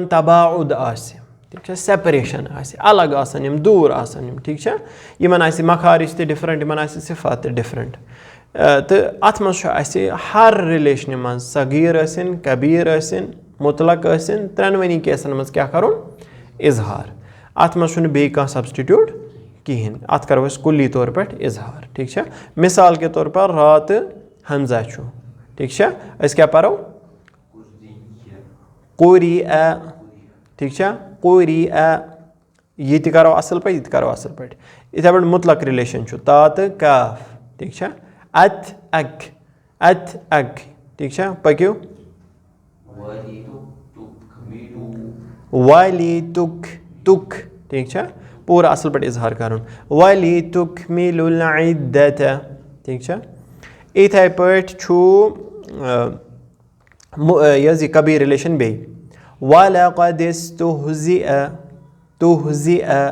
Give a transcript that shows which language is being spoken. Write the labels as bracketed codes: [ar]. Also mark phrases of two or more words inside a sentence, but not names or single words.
[ks] تباعُد آسہِ ٹھیٖک چھا سیپریشَن آسہِ الگ آسان یِم دوٗر آسان یِم ٹھیٖک چھا یِمَن آسہِ مخارِج تہِ ڈِفرَنٛٹ یِمَن آسہِ صِفات تہِ ڈِفرَنٛٹ تہٕ اَتھ منٛز چھُ اَسہِ ہر رِلیشنہِ منٛز صغیٖر ٲسِن کبیٖر ٲسِن مُطلق ٲسِن ترٛٮ۪نؤنی کیسَن منٛز کیٛاہ کَرُن اِظہار اَتھ منٛز چھُنہٕ بیٚیہِ کانٛہہ سبسٹِٹیوٗٹ کِہیٖنۍ. اَتھ کَرو أسۍ کُلی طور پٮ۪ٹھ اِظہار. ٹھیٖک چھا. [ur] مِثال کے طور پر [ks] را تہٕ ہمزہ چھُ. ٹھیٖک چھا. أسۍ کیٛاہ پَرو؟ [ar] قُریٖء. ٹھیٖک چھا. قُریٖء. [ks] یہِ تہِ کَرو اَصٕل پٲٹھۍ یہِ تہِ کَرو اَصٕل پٲٹھۍ. یِتھَے پٲٹھۍ مُطلق رِلیشَن چھُ تا تہٕ کاف. ٹھیٖک چھا. اَتھ اَکھ اَتھ اَکھ. ٹھیٖک چھا. پٔکِو. [ar] والی تُک تُک. [ks] ٹھیٖک چھا. پوٗرٕ اَصٕل پٲٹھۍ اِظہار کَرُن. [ar] والی تُکمِلُ العِدَّةَ. [ks] ٹھیٖک چھا. یِتھَے پٲٹھۍ چھُ یہِ حظ یہِ کبھی رِلیشَن بیٚیہِ. [ar] وَلَقَدِ اسْتُهْزِئَ تُہْزِئَ.